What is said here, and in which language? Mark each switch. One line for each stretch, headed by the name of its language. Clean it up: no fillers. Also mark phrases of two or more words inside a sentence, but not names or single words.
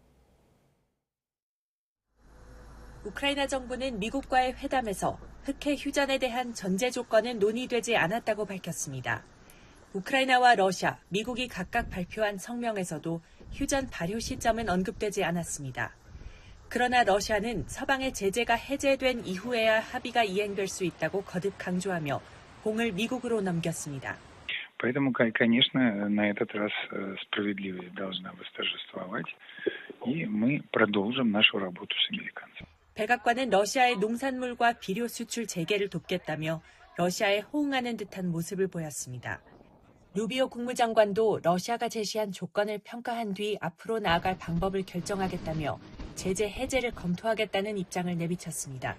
Korean: 우크라이나 정부는 미국과의 회담에서 흑해 휴전에 대한 전제 조건은 논의되지 않았다고 밝혔습니다. 우크라이나와 러시아, 미국이 각각 발표한 성명에서도 휴전 발효 시점은 언급되지 않았습니다. 그러나 러시아는 서방의 제재가 해제된 이후에야 합의가 이행될 수 있다고 거듭 강조하며 공을 미국으로 넘겼습니다.
Russian: Поэтому, конечно, на этот раз справедливость должна восторжествовать, и мы продолжим нашу работу с американцами.
Korean: 백악관은 러시아의 농산물과 비료 수출 재개를 돕겠다며 러시아에 호응하는 듯한 모습을 보였습니다. 루비오 국무장관도 러시아가 제시한 조건을 평가한 뒤 앞으로 나아갈 방법을 결정하겠다며 제재 해제를 검토하겠다는 입장을 내비쳤습니다.